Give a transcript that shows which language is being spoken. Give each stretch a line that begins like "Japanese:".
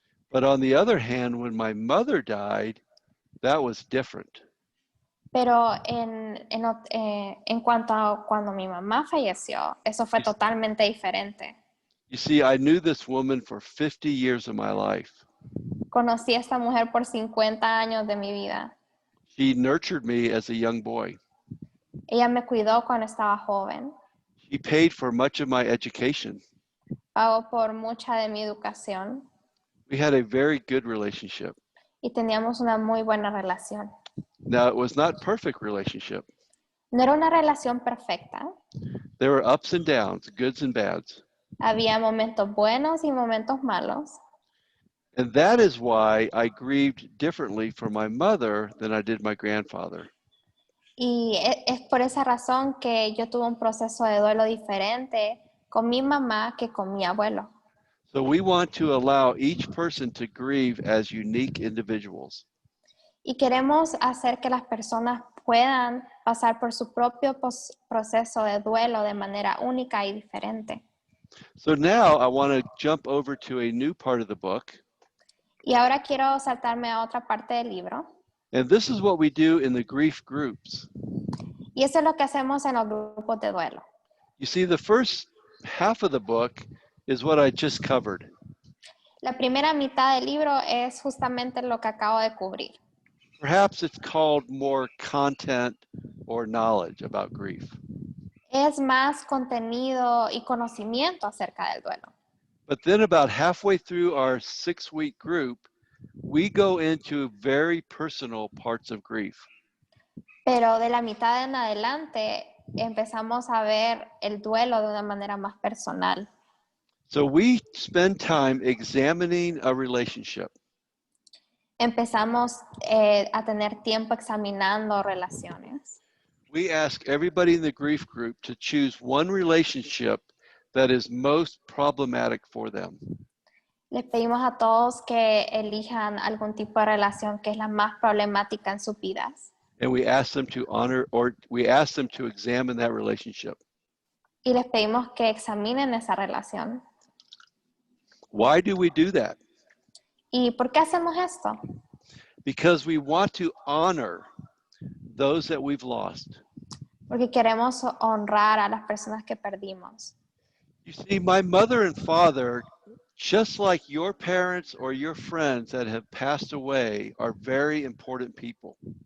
English: But on the other hand, when my mother died, that was different.
Spanish: Pero en cuanto a cuando mi mamá falleció, eso fue totalmente diferente.
English: You see, I knew this woman for 50 years of my life.
Spanish: Conocí a esta mujer por 50 años de mi vida.
English: She nurtured me as a young boy.
Spanish: Ella me cuidó cuando estaba joven.
English: She paid for much of my education.
Spanish: Pagó por mucha de mi educación.
English: We had a very good relationship.
Spanish: Y teníamos una muy buena relación.
English: Now, it was not perfect relationship.
Spanish: No era una relación perfecta.
English: There were ups and downs, goods and bads.
Spanish: Había momentos buenos y momentos malos.
English: And that is why I grieved differently for my mother than I did my grandfather.
Spanish: Y es por esa razón que yo tuve un proceso de duelo diferente con mi mamá que con mi abuelo.
English: So we want to allow each person to grieve as unique individuals.
Spanish: Y queremos hacer que las personas puedan pasar por su propio proceso de duelo de manera única y diferente.
English: So now I want to jump over to a new part of the book.
Spanish: Y ahora quiero saltarme a otra parte del libro.
English: And this is what we do in the grief groups.
Spanish: Y eso es lo que hacemos en los grupos de duelo.
English: You see, the first half of the book is what I just covered.
Spanish: La primera mitad del libro es justamente lo que acabo de cubrir.
English: Perhaps it's called more content or knowledge about grief.
Spanish: Es más contenido y conocimiento acerca del duelo.
English: But then about halfway through our 6-week group, we go into very personal parts of grief.
Spanish: Pero de la mitad en adelante empezamos a ver el duelo de una manera más personal.
English: So we spend time examining a relationship.
Spanish: Empezamos a tener tiempo examinando relaciones.
English: We ask everybody in the grief group to choose one relationship that is most problematic for them.
Spanish: Les pedimos a todos que elijan algún tipo de relación que es la más problemática en sus vidas.
English: And we ask them to honor, or we ask them to examine that relationship.
Spanish: Y les pedimos que examinen esa relación.
English: Why do we do that?
Spanish: ¿Y por qué hacemos esto?
English: Because we want to honor those that we've lost.
Spanish: Porque queremos honrar a las personas que perdimos.
English: You see, my mother and father, just like your parents or your friends that have passed away, are very important people.